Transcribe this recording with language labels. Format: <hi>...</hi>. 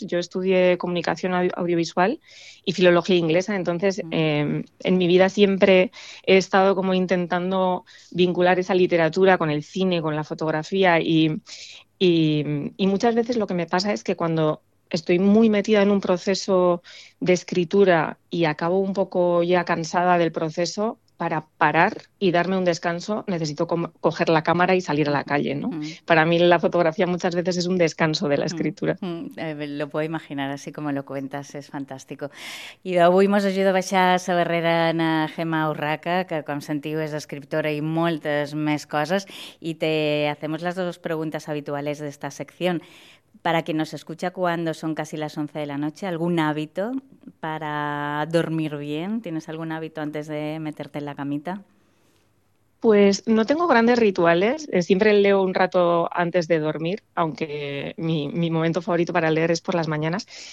<es>Yo estudié comunicación audiovisual y filología inglesa, entonces en mi vida siempre he estado como intentando vincular esa literatura con el cine, con la fotografía y muchas veces lo que me pasa es que cuando estoy muy metida en un proceso de escritura y acabo un poco ya cansada del proceso, para parar y darme un descanso, necesito co coger la cámara y salir a la calle, ¿no? Para mí la fotografía muchas veces es un descanso de la escritura. Lo puedo imaginar así como lo cuentas, es fantástico.</es> <ca>I d'avui mos ajuda a baixar sa barrera na Gemma Urraca, que com sentiu és escriptora i moltes més coses, i</ca> <es>te hacemos las dos preguntas habituales de esta sección. Para quien nos escucha cuando son casi las 11 de la noche, ¿algún hábito para dormir bien? ¿Tienes algún hábito antes de meterte en la camita? Pues no tengo grandes rituales, siempre leo un rato antes de dormir, aunque mi momento favorito para leer es por las mañanas.</es>